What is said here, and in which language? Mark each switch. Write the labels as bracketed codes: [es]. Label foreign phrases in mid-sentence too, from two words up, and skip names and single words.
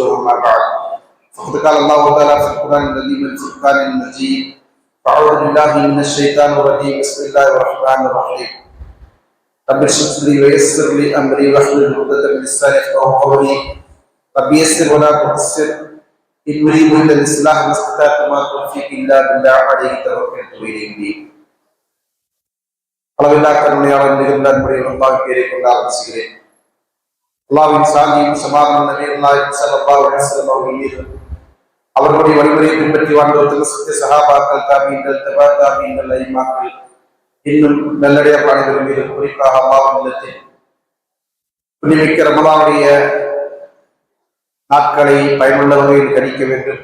[ar] أما بعد فقد قال الله تعالى في القرآن العظيم والفرقان المجيد: أعوذ بالله من الشيطان الرجيم. بسم الله الرحمن الرحيم. رب اشرح لي ويسر لي أمري واحلل عقدة من لساني يفقهوا قولي. رب يسر ولا تعسر إن أريد إلا الإصلاح ما استطعت وما توفيقي إلا بالله عليه توكلت وإليه. [ta] அளவில்லா கருணையாளர் நிகழ்ந்த முறையில் அல்லாஹ்வை கொண்டு ஆரம்பிக்கிறேன். அல்லாஹ்வின் சாந்தியும் சமாதானம் நபி [ar] صلى الله عليه وسلم [ta] அவர்கள் மீது, அவர்களுடைய வழிமுறையை பின்பற்றி வாழ்ந்தவர்கள் சத்திய சஹாபாக்கள், தாபீன்கள், தபா தாபீன்கள், ஐமாக்கள், இன்னும் நல்லடைய பிராணிகள் மீது, குறிப்பாக அல்லாஹ்வின் இல்லத்தில் புனிமிக்க ரமலானுடைய நாட்களை பயனுள்ள வகையில் கணிக்க வேண்டும்.